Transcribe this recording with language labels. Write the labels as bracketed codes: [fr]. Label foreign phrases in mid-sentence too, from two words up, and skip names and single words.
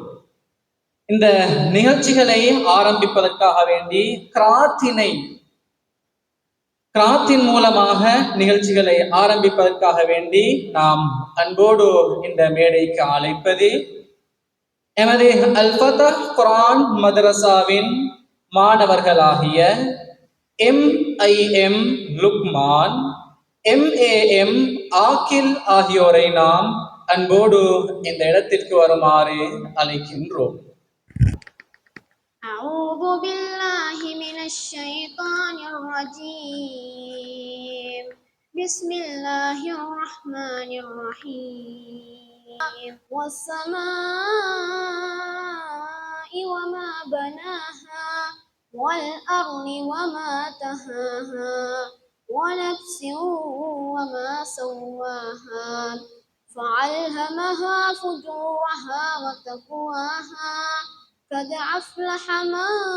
[ta] இந்த நிகழ்ச்சிகளை ஆரம்பிப்பதற்காக வேண்டி கிராத்தின் மூலமாக நிகழ்ச்சிகளை ஆரம்பிப்பதற்காக வேண்டி நாம் அன்போடு இந்த மேடைக்கு அழைப்பது எமது அல் ஃபதஹ் குர்ஆன் மதரசாவின் மாணவர்களாகிய MIM லுக்மான், MAM ஆக்கில் ஆகியோரை நாம் அன்போடு இந்த இடத்திற்கு வருமாறு அழைக்கின்றோம். [ar] أعوذ بالله من الشيطان الرجيم بسم الله الرحمن الرحيم والسماء وما بناها والأرض وما طحاها ونفس وما سواها فألهمها فجورها وتقواها قد أفلح من